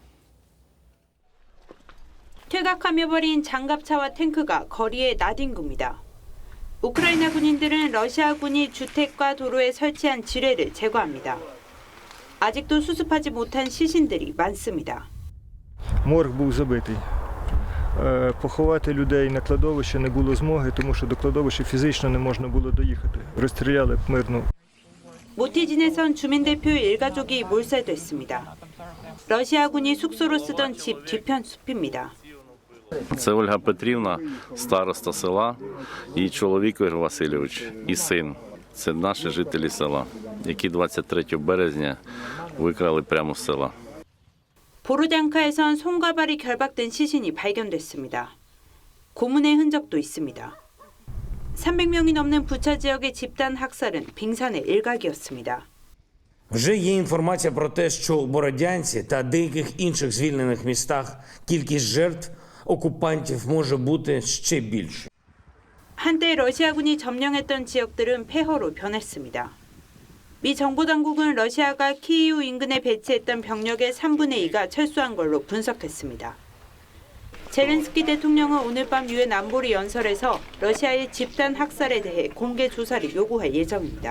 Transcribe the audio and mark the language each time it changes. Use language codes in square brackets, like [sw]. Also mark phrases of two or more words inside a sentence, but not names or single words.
[ko] 퇴각하며 버린 장갑차와 탱크가 거리에 나뒹굽니다. 우크라이나 군인들은 러시아군이 주택과 도로에 설치한 지뢰를 제거합니다. 아직도 수습하지 못한 시신들이 많습니다. [uk] Морг був забитий. Поховати людей на кладовище не було змоги, тому що до кладовища фізично не можна було доїхати. Розстріляли мирну. [ko] 모티진에선 주민대표 일가족이 몰살됐습니다. 러시아군이 숙소로 쓰던 집 뒤편 숲입니다. [uk] Це Ольга Петрівна, староста села, і чоловік Ігор Васильович, і син. Це наші жителі села, які 23 березня викрали прямо з села. [ko] 보르디안카에선 손과 발이 결박된 시신이 발견됐습니다. 고문의 흔적도 있습니다. 300명이 넘는 부차 지역의 집단 학살은 빙산의 일각이었습니다. [uk] Вже є інформація про те, що у Бородянці та деяких інших звільнених містах кількість жертв окупантів може бути ще більше. [ko] 한때 러시아군이 점령했던 지역들은 폐허로 변했습니다. 미 정보당국은 러시아가 키이우 인근에 배치했던 병력의 3분의 2가 철수한 걸로 분석했습니다. 젤렌스키 대통령은 오늘 밤 유엔 안보리 연설에서 러시아의 집단 학살에 대해 공개 조사를 요구할 예정입니다.